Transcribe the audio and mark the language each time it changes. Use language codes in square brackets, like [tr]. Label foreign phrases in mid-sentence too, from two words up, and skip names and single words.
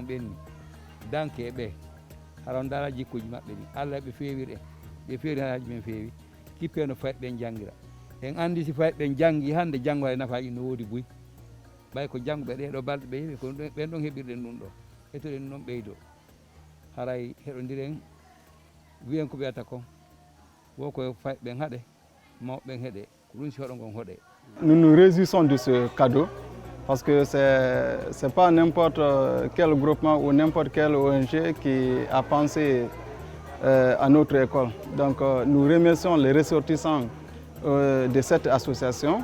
[ff] ɓenni danke e ɓe hara on dara jikkuji maɓɓe ɗi Allah ɓe fewir en ɓe fewri haraji men feewi kippe no fayɓe ɓen jangira en andi si fayɓe ɓen jangi hande janggo e nafaji no woodi buy ɓay ko janggoɓe ɗeɗo balɗe ɓe heeɓi ko ɓen ɗon heɓirɗen ɗum ɗo etoɗen noon ɓeydo haray heɗodiren wiyen ko wiyata kon woko fayɓe ɓen haaɗe mawɓe ɓen heeɗe ko ɗum si hoɗo gon hoɗe. [fr] Nous nous réjouissons de ce cadeau parce que c'est pas n'importe quel groupement ou n'importe quelle ONG qui a pensé à notre école. Donc nous remercions les ressortissants de cette association.